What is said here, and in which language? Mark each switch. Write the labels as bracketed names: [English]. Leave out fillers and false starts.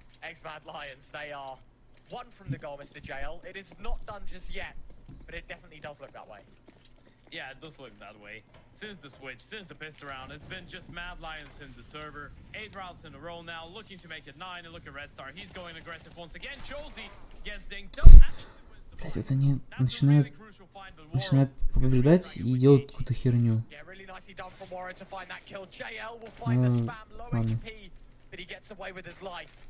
[English] X-Mad Lions, they are one from the goal, Mr. JL. It is not done just yet, but it definitely does look that way. Yeah, it does look that way. Since the switch, since the pistol round, it's been just Mad Lions in the server. 8 rounds in a row now, looking to make it 9. And look at Red Star, he's going aggressive once again. Chelsea gets dinged up. [Russian] Блять, вот они начинают побеждать и делают какую-то херню. [English] Yeah, really nicely done from Warren to find that kill. JL will find the spam, low [Russian] ладно. [English] HP, but he gets away with his life.